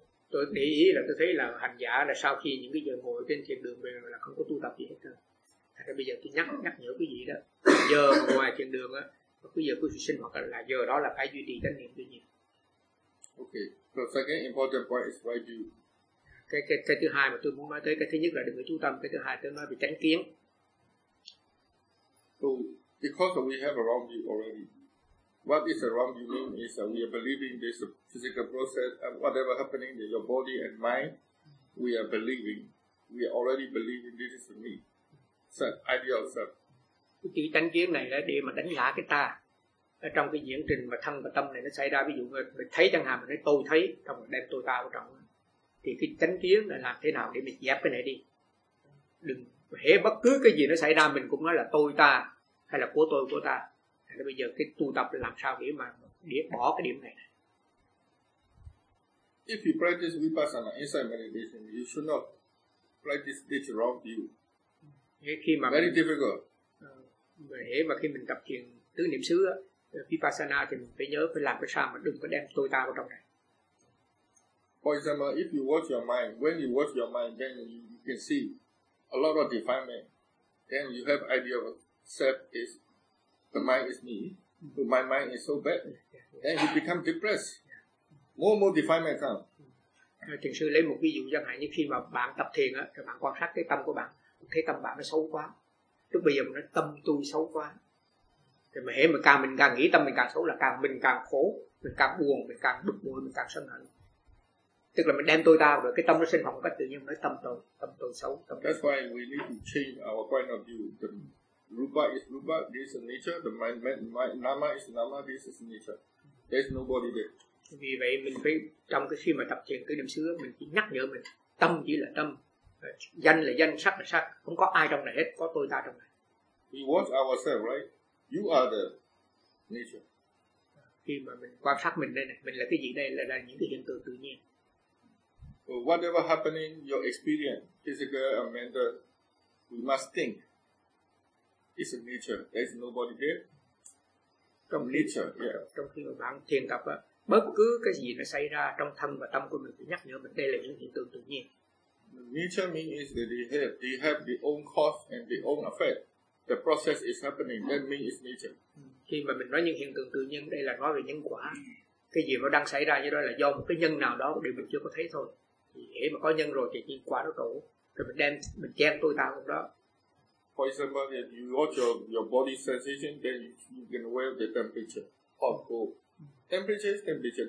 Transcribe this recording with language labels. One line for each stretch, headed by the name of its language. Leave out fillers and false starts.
Vietnamese: Tôi nghĩ ý là tôi thấy là hành giả là sau khi những cái giờ ngồi trên thiền đường về là không có tu tập gì hết rồi. Thật ra bây giờ tôi nhắc nhở quý vị đó. Giờ ngoài thiền đường á, bây giờ quý vị sinh hoạt là giờ đó là phải duy trì tánh niệm tự nhiên.
English: Okay, so second important point is why you.
Vietnamese: Cái thứ hai mà tôi muốn nói tới, cái thứ nhất là đừng có chú tâm, cái thứ hai tôi nói về tránh kiến.
English: So, because we have a wrong view already. What is a wrong view mean is that we are believing this physical process and whatever happening in your body and mind, we are believing. We are already believing this is me. So, idea of self.
Vietnamese: Cái chữ tránh kiến này là để mà đánh giá cái ta. Ở trong cái diễn trình mà thân và tâm này nó xảy ra, ví dụ mình thấy chẳng hạn, mình nói tôi thấy, trong đem tôi ta vào trong. Thì cái chánh kiến là làm thế nào để mình dẹp cái này đi. Đừng hễ bất cứ cái gì nó xảy ra mình cũng nói là tôi ta hay là của tôi của ta. Thế bây giờ cái tu tập làm sao để mà để bỏ cái điểm này.
English: If you practice vipassana inside meditation, you should not practice this wrong view. Very difficult.
Vietnamese: Hễ mà khi mình tập thiền tứ niệm xứ vipassana thì mình phải nhớ phải làm cái sao mà đừng có đem tôi ta vào trong này.
English: For example, if you watch your mind, when you watch your mind, then you can see a lot of defilement. Then you have idea of self is the mind is me. So my mind is so bad. Then you become depressed. More defilement come.
Vietnamese: Thiền sư lấy một ví dụ chẳng hạn như khi mà bạn tập thiền á, thì bạn quan sát cái tâm của bạn, thấy tâm bạn nó xấu quá. Lúc bây giờ mình nói tâm tôi xấu quá. Thì mà hễ mà càng mình càng nghĩ tâm mình càng xấu là càng mình càng khổ, mình càng buồn, mình càng bực bội, mình càng sân hận. Tức là mình đem tôi ta rồi cái tâm nó sinh hoạt một cách tự nhiên, nói tâm tôi xấu, tâm tôi.
English: That's why we need to change our point of view. The rupa is rupa, this is nature. The mind, nama is nama, this is nature. There's nobody there.
Vietnamese: Vì vậy mình phải trong cái khi mà tập thiền cái niệm xứ, mình chỉ nhắc nhở mình tâm chỉ là tâm, danh là danh, sắc là sắc, không có ai trong này hết, có tôi ta trong này.
English: We watch ourselves, right? You are the nature.
Vietnamese: Khi mà mình quan sát mình đây này, mình là cái gì đây, là những cái hiện tượng tự nhiên.
English: Whatever happening, your experience, physical and mental, we must think. It's a nature. There's nobody there.
Vietnamese: Trong
English: nature,
Vietnamese: khi, yeah. Trong khi mà bạn thiền tập, bất cứ cái gì nó xảy ra trong thân và tâm của mình thì nhắc nhở mình đây là những hiện tượng tự nhiên.
English: The nature means that they have their own cause and their own effect. The process is happening. That means it's nature.
Vietnamese: Khi mà mình nói những hiện tượng tự nhiên, đây là nói về nhân quả. Cái gì nó đang xảy ra như đó là do một cái nhân nào đó điều mình chưa có thấy thôi. Thì hễ mà có nhân rồi thì nhiên quả nó đổ. Rồi mình chen tôi ta trong đó.
English: For example, if you watch your body sensation, then you can wear the temperature. Hot, cold. Temperature is temperature.